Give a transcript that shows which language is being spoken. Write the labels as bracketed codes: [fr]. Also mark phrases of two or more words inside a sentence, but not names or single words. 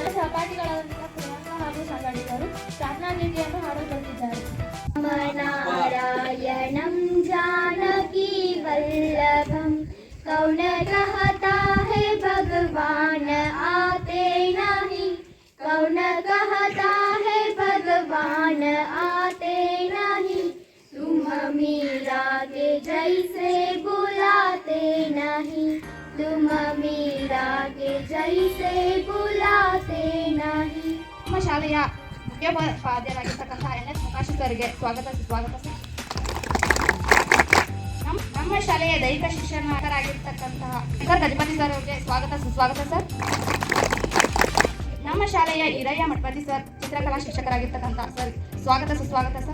[kn] ಸಹಪಾಠಿಗಳಾದಂಥ ಪ್ರಿಯಾಂಕ ಹಾಗೂ ಸಂಗಡಿಗರು ಪ್ರಾರ್ಥನಾ ಗೀತೆಯನ್ನು ಹಾಡಲು ಬರುತ್ತಿದ್ದಾರೆ. [sa] नारायणं जानकी वल्लभं [hi] कौन कहता है भगवान आते नहीं, कौन कहता है भगवान आते नहीं, तुम मीरा के जैसे बुलाते नहीं, तुम मीरा के जैसे बुलाते नहीं. [kn] ನಮ್ಮ ಶಾಲೆಯ ಮುಖ್ಯೋಪಾಧ್ಯಾಯರಾಗಿರ್ತಕ್ಕಂಥ NS ಪ್ರಕಾಶ್ ಸರ್ಗೆ ಸ್ವಾಗತ ಸುಸ್ವಾಗತ ಸರ್. ನಮ್ಮ ಶಾಲೆಯ ದೈಹಿಕ ಶಿಕ್ಷಕರಾಗಿರ್ತಕ್ಕಂತಹ ಶಂಕರ್ ಗಜಪತಿ ಸರ್ ಅವರಿಗೆ ಸ್ವಾಗತ ಸುಸ್ವಾಗತ ಸರ್. ನಮ್ಮ ಶಾಲೆಯ ಹಿರಯ್ಯ ಮಠಪತಿ ಸರ್ ಚಿತ್ರಕಲಾ ಶಿಕ್ಷಕರಾಗಿರ್ತಕ್ಕಂಥ ಸರ್ ಸ್ವಾಗತ ಸುಸ್ವಾಗತ ಸರ್.